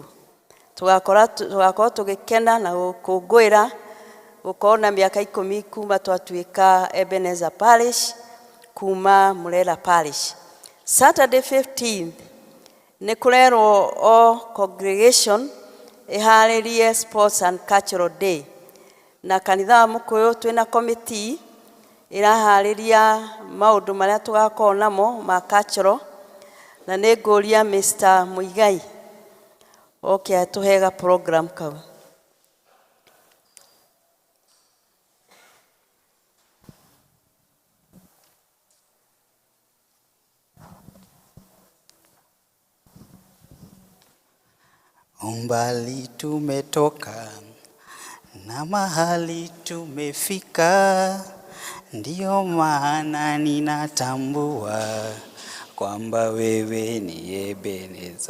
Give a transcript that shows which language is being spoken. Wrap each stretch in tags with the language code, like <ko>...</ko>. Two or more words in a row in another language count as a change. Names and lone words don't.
<ki>Tugakorwo tũgĩkena na gũkũngũĩra gũkorwo na mĩaka 10 kuma twatuĩka Ebenezer Parish kuma Murera Parish. Saturday 15th nĩ kũrerwo o congregation iharĩrie</ki> <en>sports and cultural day,</en> <ki>na kanitha wa Mũkũyũ twĩna committee iraharĩria maũndũ marĩa tũgakorwo namo ma cultural, na nĩ ngũria Mr. Muigai oke atuhega program kau.</ki> <sw>Umbali tumetoka na mahali tumefika, ndio maana ninatambua kwamba wewe ni Ebeneza.</sw>